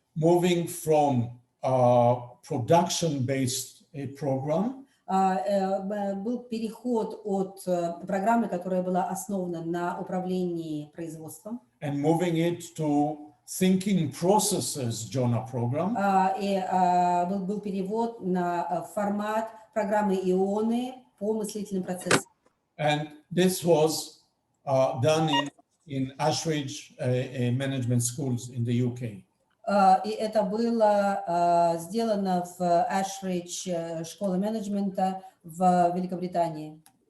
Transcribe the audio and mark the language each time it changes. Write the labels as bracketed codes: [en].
[en] Moving from production-based program [ru] был переход от программы, которая была основана на управлении производством, [en] and moving it to thinking processes JONA program. [ru] И был перевод на формат программы ионы по мыслительным процессам. [en] And this was done in Ashridge management schools in the UK. [ru] И это было сделано в Ashridge школе менеджмента в Великобритании.